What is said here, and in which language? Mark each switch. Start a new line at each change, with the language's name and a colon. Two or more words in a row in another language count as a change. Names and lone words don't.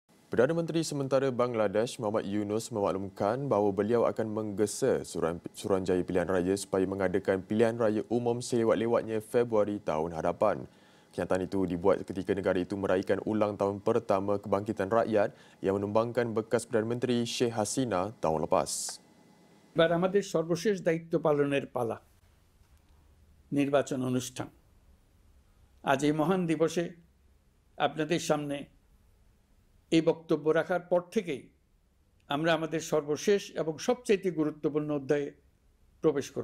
Malay: Perdana Menteri sementara Bangladesh Muhammad Yunus memaklumkan bahawa beliau akan menggesa Suruhanjaya Pilihan Raya supaya mengadakan pilihan raya umum selewat-lewatnya Februari tahun hadapan. Kenyataan itu dibuat ketika negara itu meraihkan ulang tahun pertama kebangkitan rakyat yang menumbangkan bekas Perdana Menteri Sheikh Hasina tahun lepas.
Bangla: এবার আমাদের সর্বশেষ দায়িত্ব পালনের পালা নির্বাচন অনুষ্ঠান। আজ এই মহান দিবসে আপনাদের সামনে এই বক্তব্য রাখার পর থেকেই আমরা আমাদের সর্বশেষ এবং সবচেয়ে গুরুত্বপূর্ণ অধ্যায়ে প্রবেশ করব।